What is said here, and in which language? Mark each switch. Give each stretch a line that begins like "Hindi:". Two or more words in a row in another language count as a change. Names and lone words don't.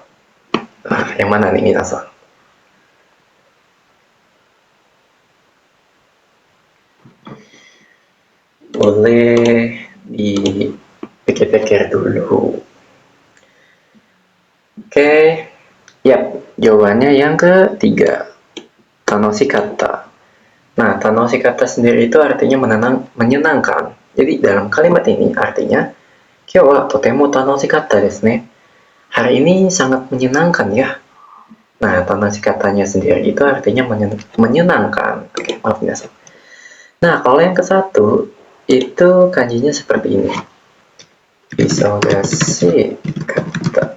Indonesian: Nah, yang mana nih minasan? Boleh dipikir-pikir dulu. Oke, ya, jawabannya yang ketiga,
Japanese: 楽しかった.
Indonesian: Nah,
Japanese: 楽しかった
Indonesian: sendiri itu artinya menyenangkan. Jadi dalam kalimat ini artinya,
Japanese: 今日はとても楽しかったですね.
Indonesian: Hari ini sangat menyenangkan ya. Nah,
Japanese: 楽しかったnya
Indonesian: sendiri itu artinya menyenangkan. Oke, maaf minasan. Nah, kalau yang ke satu itu kanjinya seperti ini.
Japanese: 忙しかった.